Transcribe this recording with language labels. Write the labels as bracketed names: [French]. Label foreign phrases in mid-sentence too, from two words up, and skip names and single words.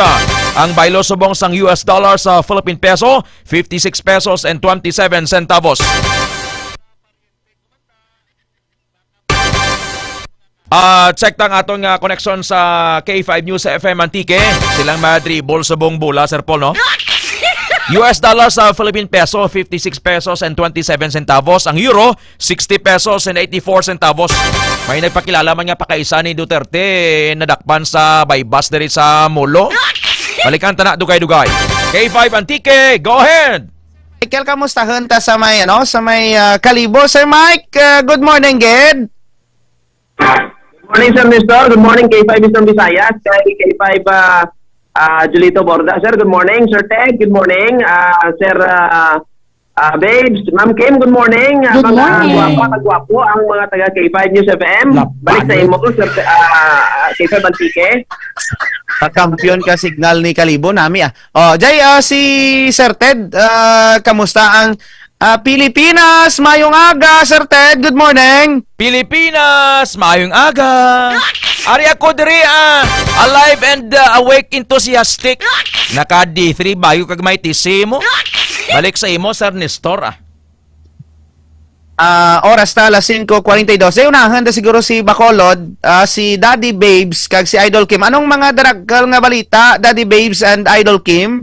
[Hiligaynon] Ang baylo subong sang US dollar sa Philippine peso [English] 56 pesos and 27 centavos. [Hiligaynon] Check tang atong connection sa K5 News sa FM Antique. Silang Madri Bolsobong Bula, Sir Paul, no? US dollar sa Philippine peso, [English] 56 pesos and 27 centavos. [Hiligaynon] Ang euro, [English] 60 pesos and 84 centavos. [Hiligaynon] May nagpakilala man nga pakaisa ni Duterte nadakpan sa bypass diri sa Molo. Balikan ta na dugay-dugay. K5 Antique, [English] go ahead! [Hiligaynon] Michael, kamusta hunta sa may, sa may Kalibo? [English] Sir Mike, good morning, Ged. Morning, Sir Nestor. Good morning, K5 Eastern Visayas. K5 Julito Borda. Sir, good morning. Sir Ted, good morning. Sir Babes, Ma'am Kim, good morning. Good morning. [Hiligaynon] Mga gwapo ang mga taga K5 News FM. Balik sa imo, Sir K5 Antique. Kampiyon ka signal ni Kalibo nami ah. Oh, Jay, si Sir Ted, kamusta ang Pilipinas? Mayong aga, Sir Ted. [English] Good morning. [Hiligaynon] Pilipinas, maayong aga. Ari ako diri [English] alive and awake enthusiastic. [Hiligaynon] Naka D3 bayo kag may tisimo. Balik sa imo, Sir Nestor Oras na alas 5:42. Unahan na siguro si Bacolod, si Daddy Babes kag si Idol Kim. Anong mga daragal nga balita, Daddy Babes and Idol Kim?